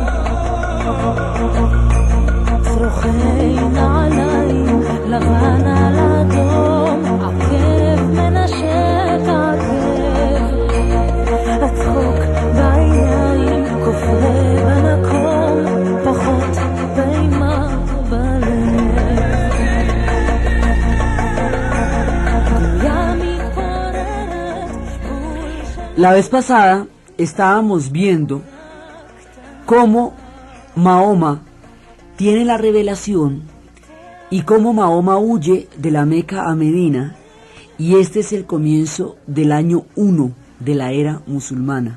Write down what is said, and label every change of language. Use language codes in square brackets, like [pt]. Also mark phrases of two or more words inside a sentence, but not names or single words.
[he] צרוכי נעליים, לבן על אדום, עקב מנשק עקב. הצחוק בעיניים, כופר במקום, פחות באימה בלב. גלויה מתפוררת, [es] La vez pasada estábamos viendo cómo Mahoma tiene la revelación y cómo Mahoma huye de la Meca a Medina, y este es el comienzo del año 1 de la era musulmana.